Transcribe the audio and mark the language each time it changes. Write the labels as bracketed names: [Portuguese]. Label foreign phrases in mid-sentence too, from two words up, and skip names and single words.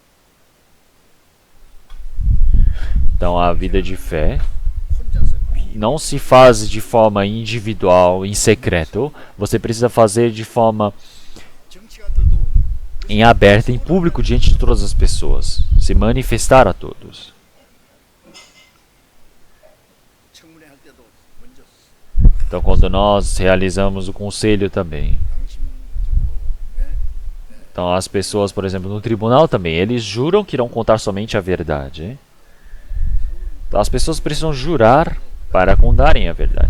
[Portuguese] Então a vida de fé [Korean] 혼자서 [Portuguese] não se faz de forma individual, em secreto. Você precisa fazer de forma [Korean] 정치가들도 [Portuguese] em aberto, em público, diante de todas as pessoas. Se manifestar a todos. [Korean] 청문회 할 때도 먼저 [Portuguese] Então quando nós realizamos o conselho também. [Korean] 양심적으로 [Portuguese] Então as pessoas, por exemplo, no tribunal também, eles juram que irão contar somente a verdade. Então as pessoas precisam jurar para contarem a verdade.